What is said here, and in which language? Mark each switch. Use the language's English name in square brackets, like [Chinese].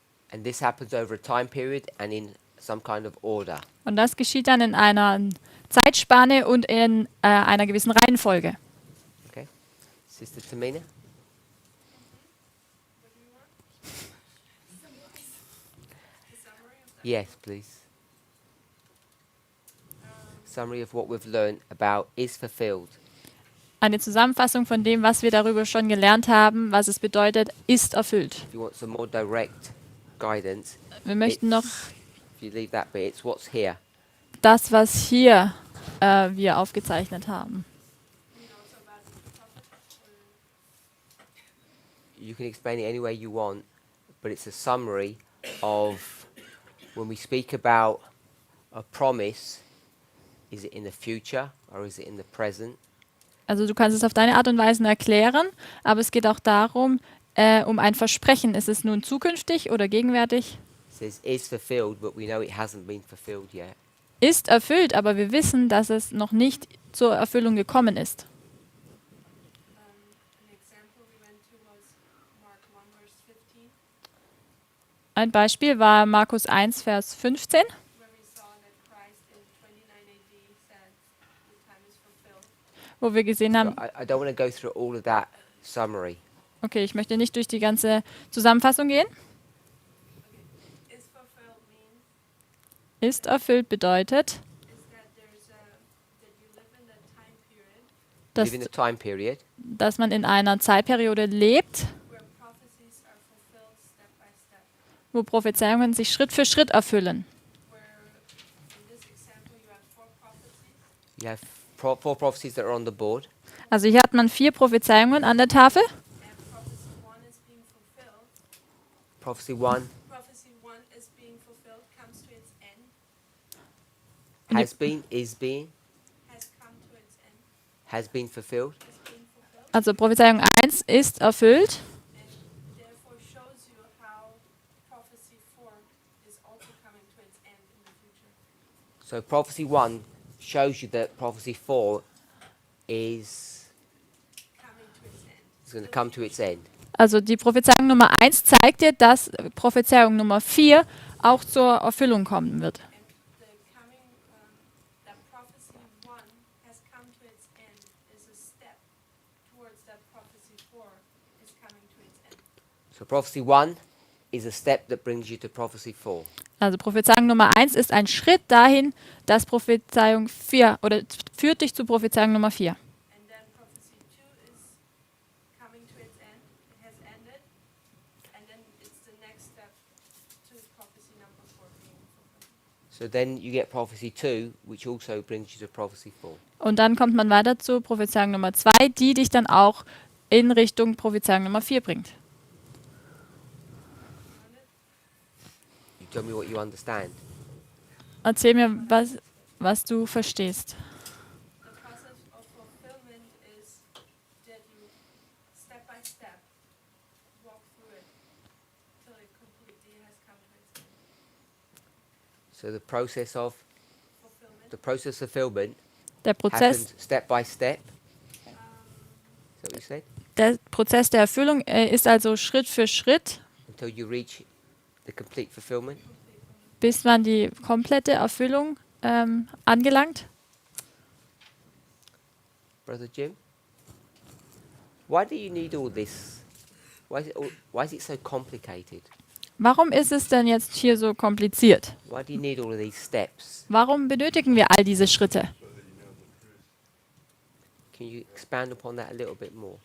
[English] And this happens over a time period and in some kind of order. [German] Und das geschieht dann in einer Zeitspanne und in einer gewissen Reihenfolge. [English] Okay? Sister Tamina? Yes, please. Summary of what we've learned about is fulfilled. [German] Eine Zusammenfassung von dem, was wir darüber schon gelernt haben, was es bedeutet, ist erfüllt. [English] If you want some more direct guidance, [German] Wir möchten noch [English] if you leave that bit, it's what's here. [German] das, was hier wir aufgezeichnet haben. [English] you can explain it any way you want, but it's a summary of when we speak about a promise, is it in the future or is it in the present? [German] Also du kannst es auf deine Art und Weise erklären, aber es geht auch darum, um ein Versprechen. Ist es nun zukünftig oder gegenwärtig? [English] It says is fulfilled, but we know it hasn't been fulfilled yet. [German] Ist erfüllt, aber wir wissen, dass es noch nicht zur Erfüllung gekommen ist. [English] An example we went to was Mark 1 verse 15, [German] Ein Beispiel war Markus 1, Vers 15, [English] where we saw that Christ in 29 AD said, "The time is fulfilled." [German] wo wir gesehen [English] So [German] haben, [English] I don't want to go through all of that summary. [German] okay, ich möchte nicht durch die ganze Zusammenfassung gehen. [English] Okay, is fulfilled means [German] Ist erfüllt bedeutet, [English] is that that you live in the time period [German] dass, [English] Live in a time period [German] dass man in einer Zeitperiode lebt, [English] where prophecies are fulfilled step by step. [German] wo Prophezeiungen sich Schritt für Schritt erfüllen. [English] Where in this example you have 4 prophecies, you have four prophecies that are on the board. [German] Also hier hat man 4 Prophezeiungen an der Tafel. [English] and prophecy 1 is being fulfilled. Prophecy 1 Prophecy 1 is being fulfilled, comes to its end, has been, is being, has come to its end, has been fulfilled. is being fulfilled, [German] Also Prophezeiung 1 ist erfüllt. [English] and therefore shows you how prophecy 4 is also coming to its end in the future. So prophecy 1 shows you that prophecy 4 is Coming to its end. going to come to its end. [German] Also die Prophezeiung Nummer 1 zeigt dir, dass Prophezeiung Nummer 4 auch zur Erfüllung kommen wird. [English] And the coming, that prophecy 1 has come to its end is a step towards that prophecy 4 is coming to its end. So prophecy 1 is a step that brings you to prophecy 4. [German] Also Prophezeiung Nummer 1 ist ein Schritt dahin, dass Prophezeiung 4 oder führt dich zu Prophezeiung Nummer 4. [English] And then prophecy 2 is coming to its end, it has ended, and then it's the next step to prophecy number 4 being fulfilled. So then you get prophecy 2, which also brings you to prophecy 4. [German] Und dann kommt man weiter zu Prophezeiung Nummer 2, die dich dann auch in Richtung Prophezeiung Nummer 4 bringt. [English] You tell me what you understand. [German] Erzähl mir, was du verstehst. [English] The process of fulfillment is that you step by step walk through it till it completely has come to its end. So the process of Fulfillment. fulfillment [German] Der Prozess, [English] happens step by step. Um, Is that what you said? [German] der Prozess der Erfüllung ist also Schritt für Schritt, [English] Until you reach the complete fulfillment. [German] bis man die komplette Erfüllung angelangt. [English] Brother Jim? Why do you need all this? Why is it so complicated? [German] Warum ist es denn jetzt hier so kompliziert? [English] Why do you need all of these steps? [German] Warum benötigen wir all diese Schritte? [English] Can you expand upon that a little bit more?